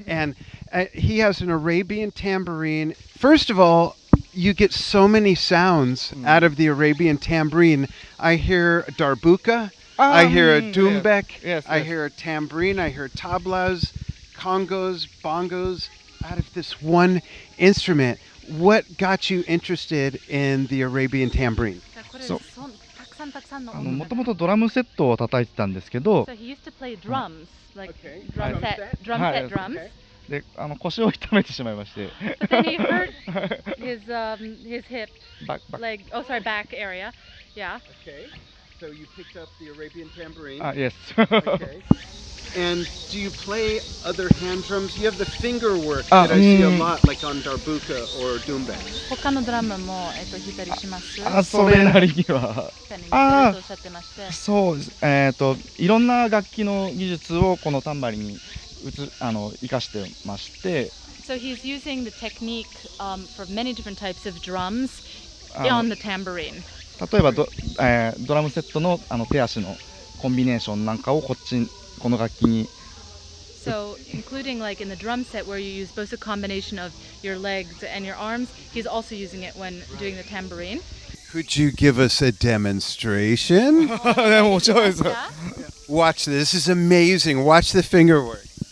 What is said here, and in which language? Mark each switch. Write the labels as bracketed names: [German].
[English] And he has an Arabian tambourine. First of all, you get so many sounds out of the Arabian tambourine. I hear darbuka, I hear a doumbek, yes, I hear a tambourine, I hear tablas, congos, bongos, out of this one instrument. What got you interested in the Arabian tambourine? [Japanese] もともとドラムセットを叩いてたんですけど、 [English] So he used to play drums, like Okay. drum set drums. [Japanese] で腰を痛めてしまいまして、 [English] But then he hurt his hip, back. back area. Yeah. Okay. So you picked up the Arabian tambourine. Yes. Okay. And do you play other hand drums? You have the finger work that I see a lot, like on darbuka or doumbek. [Japanese] 他のドラムも弾いたりします。それなりには。おっしゃってまして。そうです。いろんな楽器の技術をこのタンバリンに生かしてまして。 [English] So he's using the technique for many different types of drums on the tambourine. [Japanese] 例えばドラムセットの手足のコンビネーションなんかをこの楽器に。 [English] So, including like in the drum set where you use both a combination of your legs and your arms, he's also using it when doing the tambourine. Could you give us a demonstration? [Japanese] 面白いです。 [English] Watch this. This is amazing. Watch the finger work.